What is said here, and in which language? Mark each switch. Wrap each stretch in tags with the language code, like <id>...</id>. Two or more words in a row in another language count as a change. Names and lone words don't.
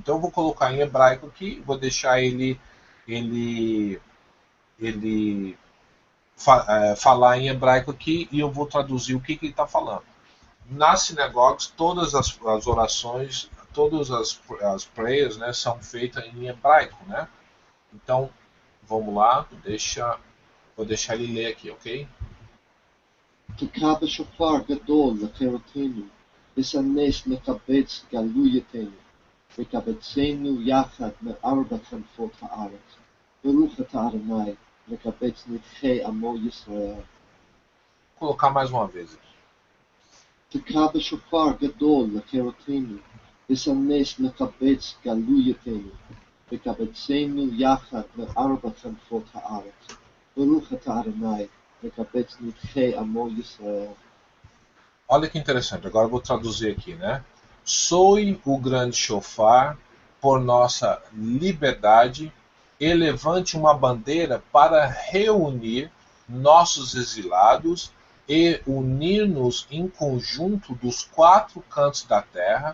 <pt>Então eu vou colocar em hebraico aqui, vou deixar ele falar em hebraico aqui e eu vou traduzir o que ele está falando. Nas sinagogas, todas as orações, todas as prayers, né, são feitas em hebraico, né? Então, vamos lá, vou deixar ele ler aqui, ok?</pt> <he>תקע בשופר גדול לחירותנו, ושנש לקבץ גלויותינו, וקבצנו יחד מארבע כנפות הארץ. ברוך אתה אדוני, לקבץ נדחי עמו ישראל.</he> <pt>Vou colocar mais uma vez. תקע בשופר גדול לחירותנו, ושנש לקבץ גלויותינו, וקבצנו יחד מארבע כנפות הארץ. ברוך אתה אדוני, לקבץ נדחי עמו ישראל. Olha que interessante, agora eu vou traduzir aqui, né? Soe o grande shofar por nossa liberdade e levante uma bandeira para reunir nossos exilados e unir-nos em conjunto dos quatro cantos da terra.</pt>